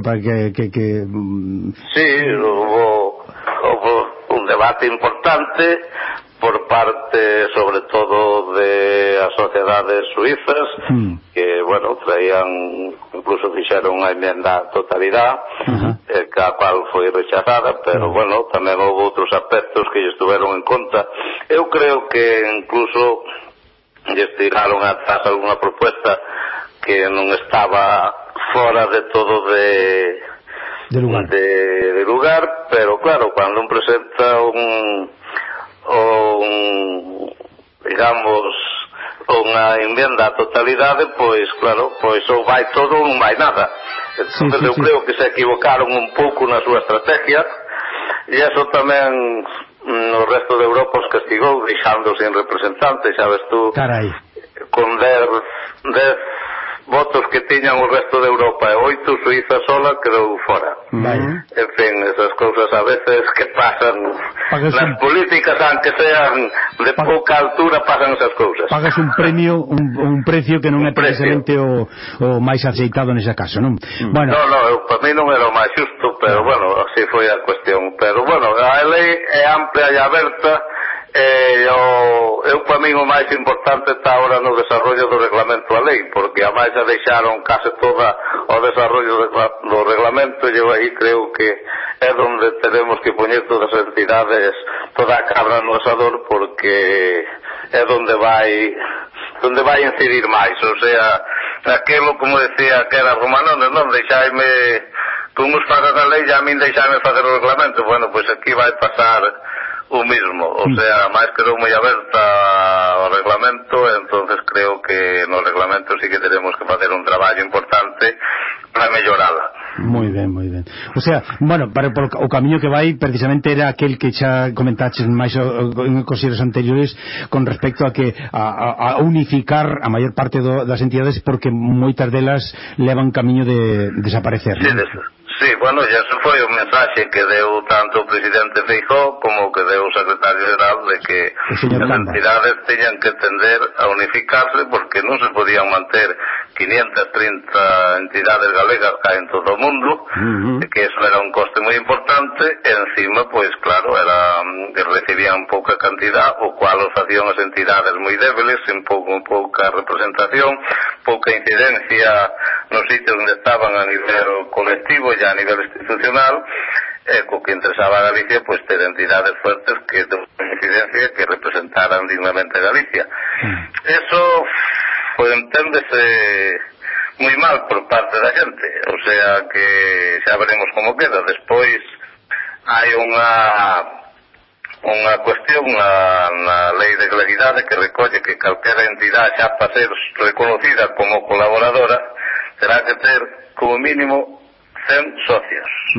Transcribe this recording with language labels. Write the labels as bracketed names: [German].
[Galician] Sí, houve un debate importante por parte sobre todo de as sociedades suizas, que bueno, traían, incluso fixeron unha enmienda a totalidade, a cual foi rechazada, pero bueno, tamén houve outros aspectos que estuveron en conta. Eu creo que incluso estiraron atrás alguna propuesta que non estaba fora de todo de lugar. De lugar, pero claro, cando un presenta unha enmienda a totalidade, pois claro, pois ou vai todo ou non vai nada. Entonces, eu creo que se equivocaron un pouco na súa estrategia, e eso tamén no resto de Europa os castigou, deixando sin representantes, sabes tú. Carai. Con 10 votos que tiñan o resto de Europa, e 8 Suiza sola quedou fora. Vaya. En fin, esas cousas a veces que pasan. Las políticas, aunque sean de pouca altura, pasan esas cousas. Pagas un premio, un precio que non é precisamente o máis aceitado nese caso, non? Bueno. No, para mí non era o máis xusto, pero bueno, así foi a cuestión. Pero bueno, a lei é amplia e aberta. Eu para mí o máis importante está ahora no desarrollo do reglamento a lei, porque a máis a deixaron case toda o desarrollo do reglamento, e eu aí creo que é onde tenemos que poñer todas as entidades, toda a cabra no asador, porque é onde vai incidir máis, o sea, aquilo, como decía, que era Romanones, non, deixaime, tú nos fagas a lei e a mí deixaime fazer o reglamento, bueno, pois aquí vai pasar o mismo, o sea, máis quedou moi aberta o reglamento, entonces creo que no reglamento sí que teremos que facer un traballo importante para mellorala. Moi ben, moi ben. O sea, bueno, para o camiño que vai precisamente era aquel que xa comentaches máis en cosillas anteriores con respecto a que a unificar a maior parte das entidades, porque moitas delas levan camiño de desaparecer. Sí, ¿no? [Spanish] Sí, bueno, ya eso fue un mensaje [Galician] que deu tanto o presidente [Spanish] Feijóo como que deu o secretario general, de que las entidades tenían que tender a unificarse, porque no se podían mantener 530 entidades galegas acá en todo el mundo, que eso era un coste muy importante, encima, pues claro, recibían poca cantidad, [Galician] o cual os [Spanish] hacían las entidades muy débiles, sin poca representación, poca incidencia en los sitios donde estaban a nivel colectivo y a nivel institucional. [Galician] Co que interesaba a Galicia, pues ter entidades fuertes que tuvieran incidencia, que representaran dignamente a Galicia. Eso, pues enténdese muy mal por parte da xente, o sea que xa veremos como queda. Despois hai unha cuestión na lei de claridade que recolle que calquera entidade xa para ser reconocida como colaboradora terá que ter como mínimo 100 socios.